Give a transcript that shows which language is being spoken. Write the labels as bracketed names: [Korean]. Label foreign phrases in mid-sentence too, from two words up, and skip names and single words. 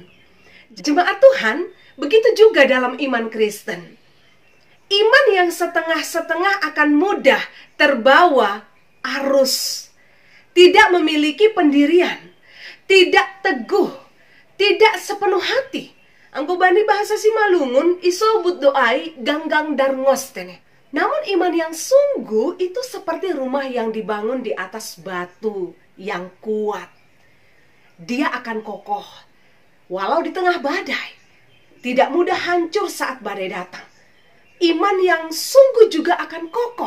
[Indonesian] Jemaat Tuhan, begitu juga dalam iman Kristen. Iman yang setengah-setengah akan mudah terbawa arus, tidak memiliki pendirian, tidak teguh, tidak sepenuh hati. [Simeulue] Anggo bani bahasa Simalungun isobut doai ganggang darngos tene. [Indonesian] Namun iman yang sungguh itu seperti rumah yang dibangun di atas batu yang kuat. Dia akan kokoh walau di tengah badai, tidak mudah hancur saat badai datang. Iman yang sungguh juga akan kokoh.